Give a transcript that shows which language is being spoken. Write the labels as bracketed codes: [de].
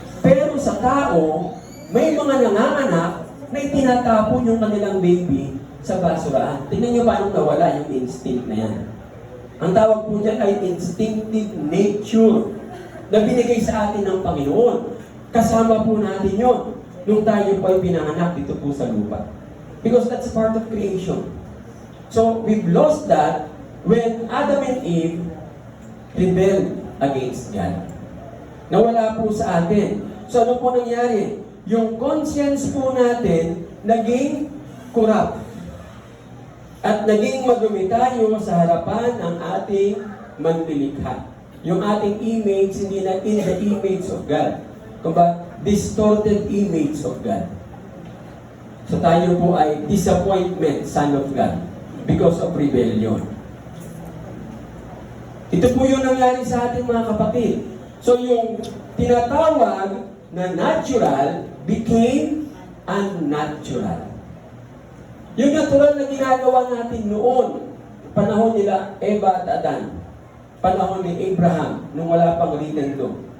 [tl] Pero sa tao, may mga nanganganak na itinatapon yung kanilang baby sa basurahan. Tingnan niyo paano nawala yung instinct na yan. Ang tawag po dyan ay instinctive nature na binigay sa atin ng Panginoon. Kasama po natin yun nung tayo po ay pinanganak dito po sa lupa. [en] Because that's part of creation. So, we've lost that when Adam and Eve rebelled against God. [tl] Nawala po sa atin. So ano po nangyari? Yung conscience po natin naging corrupt. At naging madumi tayo sa harapan ng ating manlilikha. Yung ating [en] image, [tl] hindi na [en] in the image of God. [tl] Kumbaga, [en] distorted image of God. So [tl] tayo po ay [en] disappointment, son of God, because of rebellion. [tl] Ito po yung nangyari sa ating mga kapatid. So yung tinatawag na natural [en] became unnatural. [tl] Yung natural na ginagawa natin noon, panahon nila Eva at Adan, panahon ni Abraham, nung wala pang written law.